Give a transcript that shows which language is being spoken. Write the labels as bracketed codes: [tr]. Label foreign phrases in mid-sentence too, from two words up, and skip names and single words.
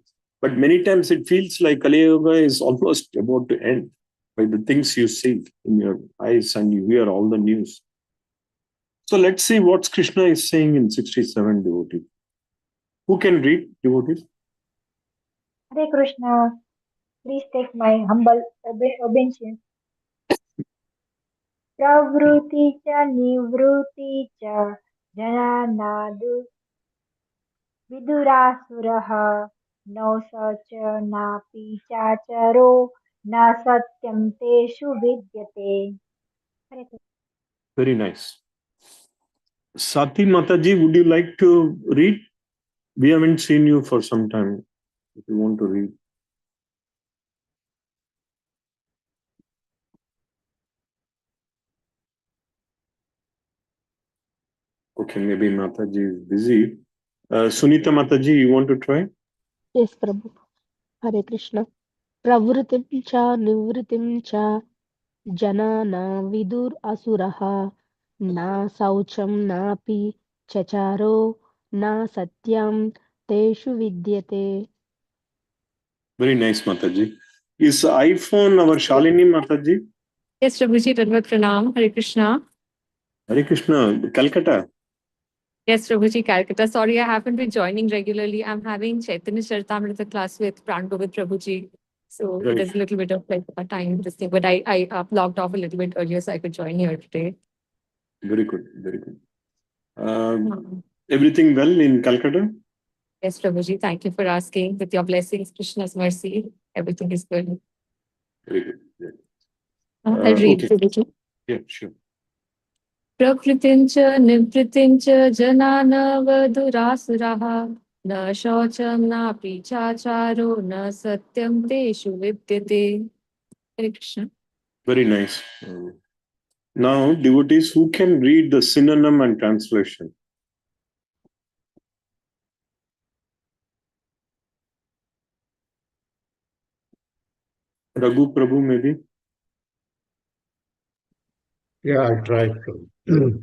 [en] But many times it feels like Kali Yuga is almost about to end by the things you see in your eyes and you hear all the news. So let's see what Krishna is saying in 67, devotees. Who can read, devotees? Hare Krishna, please take my humble obeisance. [sa] Pravṛttiṁ ca nivṛttiṁ ca janā vidur āsurāḥ no śaucaṁ nāpi cācāro satyaṁ teṣu vidyate. [en] Very nice. Sati Mataji, would you like to read? We haven't seen you for some time. If you want to read. Okay, maybe Mataji is busy. Sunita Mataji, you want to try? Yes, Prabhu. Hare Krishna. [sa] Pravṛttiṁ ca nivṛttiṁ ca janā vidur āsurāḥ śaucaṁ nāpi cācāro satyaṁ teṣu vidyate. [en] Very nice, Mataji. Is iPhone our Shalini Mataji? Yes, Prabhuji, Dandavat Pranam. Hare Krishna. Hare Krishna, Calcutta. Yes, Prabhuji, Calcutta. Sorry, I haven't been joining regularly. I'm having Chaitanya Charitamrita class with Prango Prabhuji. So Right. there's a little bit of like a time this thing, but I logged off a little bit earlier so I could join here today. Very good. Very good. Everything well in Calcutta? Yes, Prabhuji, thank you for asking. With your blessings, Krishna's mercy, everything is good. Very good. Yeah. I'll read, Okay. Prabhuji. Yeah, sure. [sa] pravṛttiṁ ca nivṛttiṁ ca janā vidurāsurāḥ na śaucaṁ nāpi cācāro na satyaṁ teṣu vidyate. [en] Hare Krishna. Very nice. Now, devotees, who can read the synonym and translation? Raghu Prabhu, maybe? Yeah, I'll try to.